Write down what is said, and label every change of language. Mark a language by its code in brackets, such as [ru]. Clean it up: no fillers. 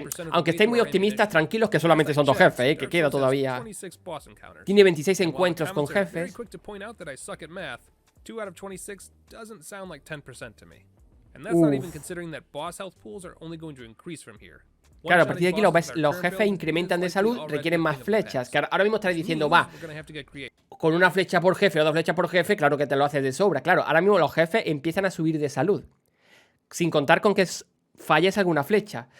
[es] Aunque estéis muy optimistas, tranquilos que solamente son 2 jefes, que queda todavía. Tiene 26 encuentros con jefes. [en] 2 out of 26 doesn't sound like 10% to me. And that's not even considering that boss health pools are only going to increase from here. [es] Claro, a partir de aquí los jefes incrementan de salud, requieren más flechas. Que ahora mismo estáis diciendo, va, con una flecha por jefe o 2 flechas por jefe, claro que te lo haces de sobra. Claro, ahora mismo los jefes empiezan a subir de salud. Sin contar con que falles alguna flecha.